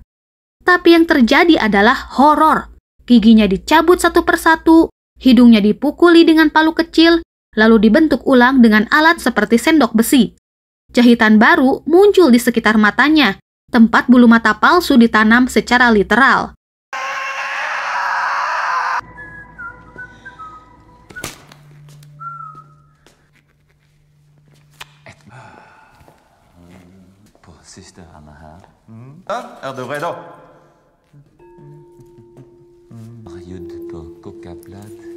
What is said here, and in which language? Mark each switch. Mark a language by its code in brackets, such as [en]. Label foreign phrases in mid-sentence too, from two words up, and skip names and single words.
[id] Tapi yang terjadi adalah horor. Giginya dicabut satu persatu, hidungnya dipukuli dengan palu kecil, lalu dibentuk ulang dengan alat seperti sendok besi. Jahitan baru muncul di sekitar matanya, tempat bulu mata palsu ditanam secara literal. [sv] Syster Anna här. Är du redo? Ljud på kokablad.